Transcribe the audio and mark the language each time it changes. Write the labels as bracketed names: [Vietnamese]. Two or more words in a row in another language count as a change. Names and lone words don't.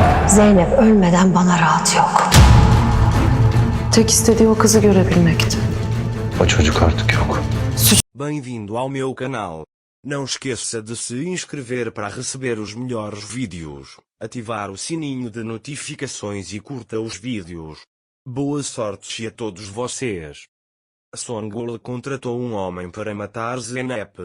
[Turkish] Zeynep ölmeden bana rahat yok. Tek istediği o kızı görebilmekti. O çocuk artık yok. [Portuguese] Bem-vindo ao meu canal. Não esqueça de se inscrever para receber os melhores vídeos, ativar o sininho de notificações e curta os vídeos. Boa sorte a todos vocês. Songul contratou um homem para matar Zeynep.